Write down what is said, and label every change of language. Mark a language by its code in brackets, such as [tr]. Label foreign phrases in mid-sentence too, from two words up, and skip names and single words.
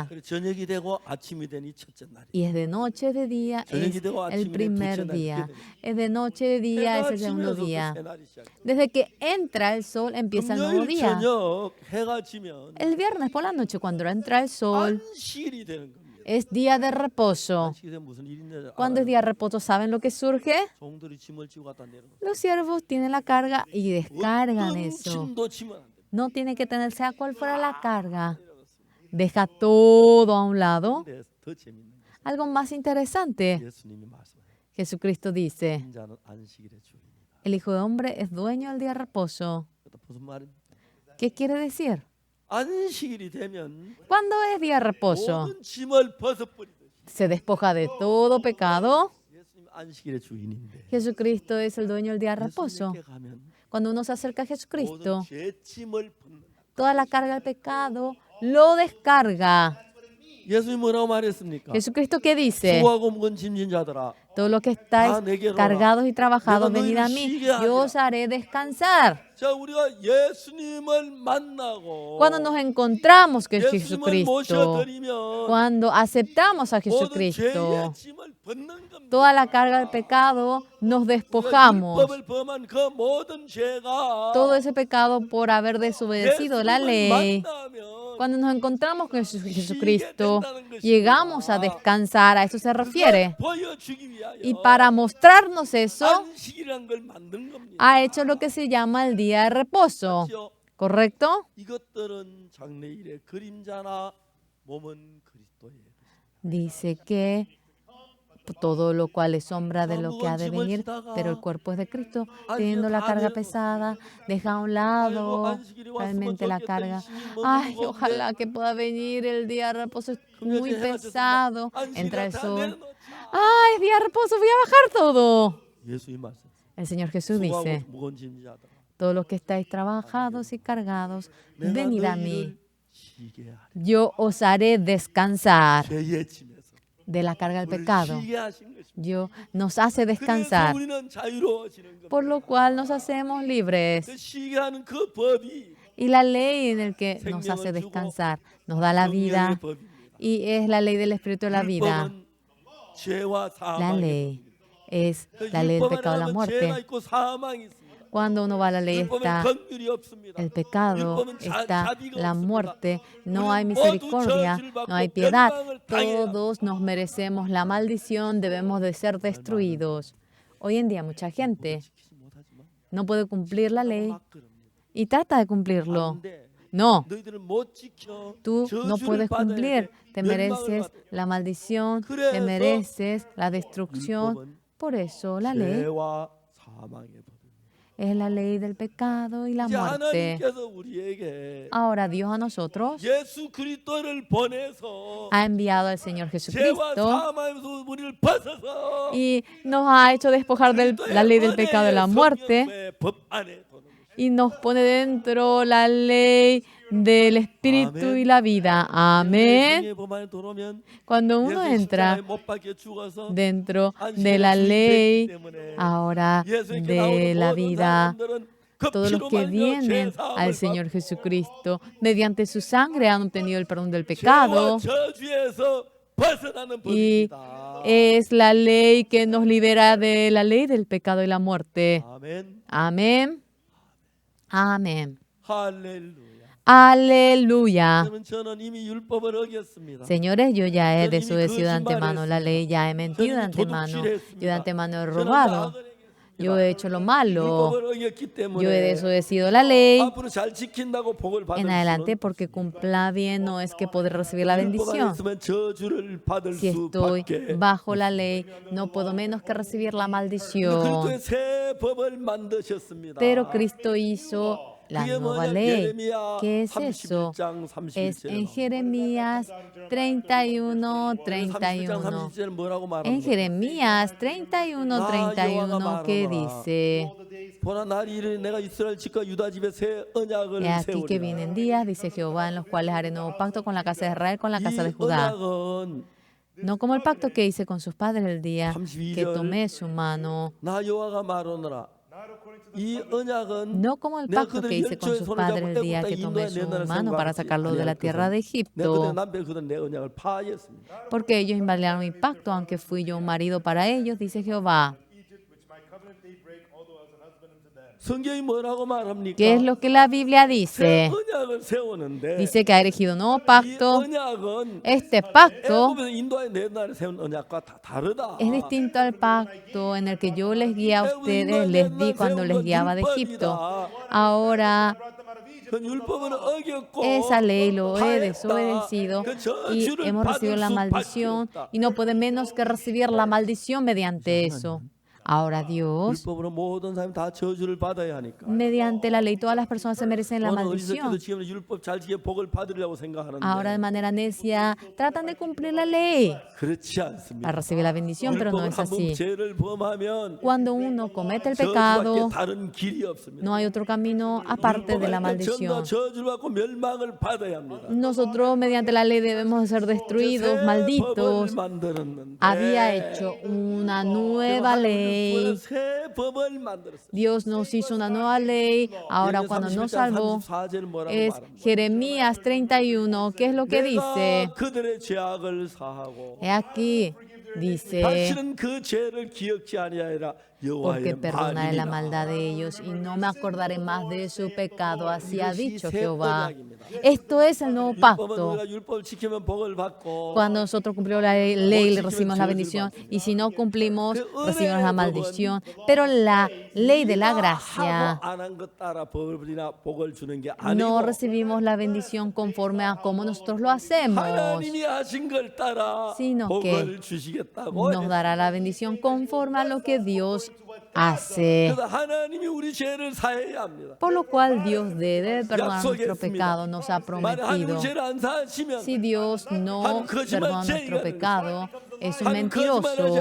[ko] 그래서 저녁이 되고 아침이 되니 첫째 날이. [es] Y es de noche, de día, [ko] 저녁이 [es] es [ko] 되고 [es] el [ko] 아침이 되니 [es] primer [ko] 둘째 날이 [es] día. [ko] 이렇게 됩니다. [es] Es de noche, de día, es [ko] 해가 [es] el segundo [ko] 지면서부터 [es] día. [ko] 새날이 시작돼요. [es] Desde que entra el sol empieza el nuevo [ko] 금요일 [es] día. [ko] 저녁 해가 지면 [es] El viernes por la noche, cuando entra el sol, [ko] 안식일이 되는 겁니다. [es] es día de reposo. [ko] 안식일에 무슨 일인지 [es] Cuando es día de reposo, ¿saben lo que surge? [ko] 종들이 짐을 지고 갖다 내려놓고 [es] Los siervos tienen la carga y descargan [ko] 어떤 [es] eso. [ko] 짐도 지면 안 됩니다. [es] No tiene que tener, sea cual fuera la carga. Deja todo a un lado. [ko] 근데 더 재밌는 것은 [es] Algo más interesante, [ko] 예수님이 말씀하세요. [es] Jesucristo dice, [ko] 인자는 안식일의 주인이다. [es] el Hijo de Hombre es dueño del día de reposo. [ko] 그것도 무슨 말입니까? [es] ¿Qué quiere decir? [ko] 안식일이 되면 [es] Cuando es día de reposo, [ko] 모든 짐을 벗어버리듯이 [es] se despoja de todo pecado. [ko] 예수님 안식일의 주인인데 [es] Jesucristo es el dueño del día de reposo. [ko] 예수님께 가면 [es] Cuando uno se acerca a Jesucristo, [ko] 모든 죄짐을 벗는다. [es] toda la carga del pecado lo descarga. [ko] 예수님 뭐라고 말했습니까? [es] Jesucristo, ¿qué dice? [ko] 수고하고 무거운 짐진 자들아 [es] Todos los que estáis cargados y trabajados, venid a mí, yo os haré descansar. [ko] 자, 우리가 예수님을 만나고 [es] Cuando nos encontramos con [ko] 예수님을 [es] Jesucristo, [ko] 모셔드리면 [es] cuando aceptamos a [ko] 모든 [es] Jesucristo, [ko] 죄의 짐을 벗는 겁니다. [es] toda la carga del pecado nos despojamos. [ko] 율법을 범한 그 모든 죄가 [es] Todo ese pecado por haber desobedecido la [ko] 예수님을 [es] ley. [ko] 만나면 [es] Cuando nos encontramos con Jesucristo, llegamos a descansar. A eso se refiere. [ko] 보여주기 위하여 [es] Y para mostrarnos eso, [ko] 안식이란 걸 만든 겁니다. [es] ha hecho lo que se llama el día de reposo. [ko] 그렇죠? [es] ¿Correcto? [ko] 이것들은 장래일의 그림자나 몸은 그리스도의. [es] Dice que todo lo cual es sombra de lo que ha de venir, pero el cuerpo es de Cristo. Teniendo la carga pesada, deja a un lado realmente la carga. Ay, ojalá que pueda venir el día de reposo, es muy pesado. Entra el sol. Ay, es día de reposo, voy a bajar todo. [ko] 예수님 말씀. [es] El Señor Jesús dice, [ko] 수고하고 무거운 짐진 자들아 [es] todos los que estáis trabajados y cargados, [ko] 내가 [es] venid a mí. [ko] 너희를 쉬게 하리. [es] Yo os haré descansar [ko] 죄의 짐에서 [es] de la carga del [ko] 우리를 [es] pecado. [ko] 쉬게 하신 것입니다. [es] Dios nos hace [ko] 그래서 [es] descansar, [ko] 우리는 자유로워지는 겁니다. [es] por lo cual nos hacemos libres. [ko] 그 쉬게 하는 그 법이 [es] Y la ley en el que nos hace descansar nos da la [ko] 성령의 [es] vida [ko] 법입니다. [es] y es la ley del Espíritu de la vida. [ko] 율법은 죄와 [es] La [ko] 사망의 [es] ley es [ko] 법입니다. [es] la ley del [ko] 율법 [es] pecado de la [ko] 안에 하면 죄가 [es] muerte. [ko] 있고 사망이 있습니다. [es] Cuando uno va a la ley [ko] 율법은 [es] está [ko] 긍휼이 없습니다. [es] el pecado, [ko] 율법은 [es] está [ko] 자비가 [es] la [ko] 없습니다. [es] muerte, no hay [ko] 우리는 [es] misericordia, [ko] 모두 저주를 [es] no hay [ko] 받고 [es] piedad. [ko] 멸망을 당해야 [es] Todos nos merecemos la maldición, debemos de ser destruidos. Hoy en día mucha gente [ko] 지키지 못하지만 [es] no puede cumplir la ley [ko] 막 그럽니다. [es] y trata de cumplirlo. [ko] 안 돼. [es] No, [ko] 너희들은 못 지켜 [es] tú no [ko] 저주를 [es] puedes [ko] 받아야 [es] cumplir, [ko] 돼. [es] te [ko] 멸망을 [es] mereces [ko] 받아야 [es] la maldición, [ko] 그래서 [es] te mereces la destrucción. [ko] 율법은 [es] Por eso la ley [ko] 죄와 사망의 법입니다. [es] es la ley del pecado y la [ko] 이제 [es] muerte. [ko] 하나님께서 우리에게 [es] Ahora Dios a nosotros [ko] 예수 그리스도를 보내서 [es] ha enviado al Señor [ko] 죄와 [es] Jesucristo [ko] 사망에서 우리를 벗어서 [es] y nos ha hecho despojar de la ley del pecado y la muerte [ko] 성령의 법 안에 도는 것입니다. [es] y nos pone dentro la ley del Espíritu y la vida. Amén. [ko] 예수의 법 안에 들어오면 [es] Cuando uno [ko] 예수의 [es] entra [ko] 십자가에 못 박혀 죽어서 [es] dentro de [ko] 안식의 [es] la [ko] 주인이 [es] ley [ko] 됐기 때문에 [es] ahora [ko] 예수님께 [es] de [ko] 나오는 [es] la [ko] 모든 [es] vida, [ko] 사람들은 그 [es] todos los [ko] 피로 [es] que [ko] 말미암아 [es] vienen al [ko] 죄사함을 [es] Señor [ko] 받고 [es] Jesucristo, mediante su sangre han obtenido el perdón del [ko] 죄와 [es] pecado [ko] 저주에서 벗어나는 [es] y [ko] 법입니다. [es] es la ley que nos libera de la ley del pecado y la muerte. [ko] 아멘. [es] Amén. Amén. [ko] 할렐루야. [es] Aleluya. [ko] 그러면 저는 이미 율법을 어겼습니다. [es] Señores, yo ya he desobedecido de antemano la ley, ya he mentido de antemano, yo de antemano he robado, yo he hecho lo malo, [ko] 율법을 어겼기 [es] yo he [ko] 때문에 [es] desobedecido la ley. [ko] 앞으로 잘 지킨다고 복을 받을 [es] En adelante, [ko] 수는 [es] porque cumpla bien, no es que podré recibir la [ko] 율법 안에 [es] bendición. [ko] 있으면 저주를 받을 [es] Si estoy [ko] 수밖에. [es] bajo la ley, no puedo menos que recibir la maldición. [ko] 그리스도의 새 법을 만드셨습니다. [es] Pero Cristo hizo la [ko] 그게 [es] nueva [ko] 뭐냐? [es] ley. [ko] 예레미야 [es] ¿Qué es eso? [ko] 31장 [es] Es [ko] 31절에 [es] en Jeremías 31, 31. [ko] 31절 뭐라고 [es] En [ko] 말합니까? [es] Jeremías 31, 31, ¿qué dice? [ko] 보라 날이 이르니 내가 이스라엘 집과 유다 집에 새 언약을 [es] He aquí que [ko] 세우리라. [es] vienen días, dice Jehová, en los cuales haré nuevo pacto con la casa de Israel, con la casa de [ko] 이 [es] Judá. [ko] 언약은 [es] No como el pacto que hice con sus padres el día que tomé su mano. [ko] 나 여호와가 말하노라. 이 언약은 [es] No como el [ko] 내가 [es] pacto [ko] 그들 [es] que hice con [ko] 열조의 [es] sus [ko] 손을 [es] padres [ko] 잡고 [es] el día [ko] 애굽 [es] que [ko] 땅에 [es] tomé [ko] 인도해 [es] su [ko] 내 나라를 [es] mano para [ko] 생각하지 [es] sacarlo de la [ko] 아니할 [es] tierra de [ko] 것은 내가 그들 [es] Egipto. [ko] 남편 그들 내 언약을 파하였습니다. [es] Porque ellos invalidaron mi pacto, aunque fui yo un marido para ellos, dice Jehová. [ko] 성경이 뭐라고 말합니까? [es] ¿Qué es lo que la Biblia [ko] 새 [es] dice? [ko] 언약을 세우는데 [es] Dice que ha erigido un nuevo [ko] 이 [es] pacto. [ko] 언약은 [es] Este pacto [ko] 애굽에서 인도해 내 나라를 세운 언약과 다 다르다. [es] es distinto al pacto en el que yo les guié a ustedes, les di cuando les guiaba de Egipto. Ahora [ko] 그 율법은 어겼고 [es] esa ley lo he [ko] 파했다. [es] desobedecido [ko] 그 [es] y [ko] 저주를 [es] hemos recibido [ko] 받을 [es] la [ko] 수밖에 [es] maldición [ko] 없다. [es] y no puede menos que recibir la maldición mediante eso. Ahora Dios, [ko] 율법으로 모든 사람이 다 저주를 받아야 하니까. [es] mediante la ley, todas las personas se merecen la [ko] 어느 [es] maldición. [ko] 어리석게도 지금 율법 잘 지켜 복을 받으려고 생각하는데 [es] Ahora de manera necia tratan de cumplir la ley [ko] 그렇지 않습니다. [es] para recibir la bendición, pero no [ko] 율법을 [es] es [ko] 한번 [es] así. [ko] 죄를 범하면 [es] Cuando uno comete el [ko] 저주밖에 [es] pecado, [ko] 다른 길이 없습니다. [es] no hay otro camino aparte de la [ko] 율법을 전부 [es] maldición. [ko] 저주를 받고 멸망을 받아야 합니다. [es] Nosotros mediante la ley debemos de ser destruidos, [ko] 새 [es] malditos. [ko] 법을 만들었는데 [es] Había hecho una nueva ley. [ko] 새 법을 만들었어요. [es] Dios nos hizo una nueva ley. Ahora cuando nos salvó es Jeremías 31. ¿Qué es lo que dice? [ko] 내가 그들의 죄악을 사하고 [es] He aquí, dice, [ko] 다시는 그 죄를 기억지 아니하리라 [es] porque [ko] 여호와의 [es] perdonaré la [ko] 말이니라. [es] maldad de ellos y no me acordaré más de su pecado. Así ha [ko] 이것이 [es] dicho [ko] 새 [es] Jehová. [ko] 언약입니다. [es] Esto es el nuevo [ko] 율법은 [es] pacto. [ko] 우리가 율법을 지키면 복을 받고 [es] Cuando nosotros cumplimos la ley, recibimos la bendición. Y si no cumplimos, recibimos la maldición. Pero la ley de la gracia, [ko] 안한 것 따라 벌이나 복을 주는 게 [es] no [ko] 아니고 [es] recibimos la bendición conforme a cómo nosotros lo hacemos. [ko] 하나님이 하신 걸 따라 [es] Sino [ko] 복을 주시겠다고. [es] Nos dará la bendición conforme a lo que Dios hace. [ko] 그래서 하나님이 우리 죄를 사해야 합니다. [es] Por lo cual Dios debe perdonar nuestro pecado, nos ha [ko] 만약 하나님 [es] prometido. [ko] 죄를 안 사하시면 [es] Si Dios no perdona nuestro pecado, es un [ko] 하나님 거짓말하지 [es] mentiroso.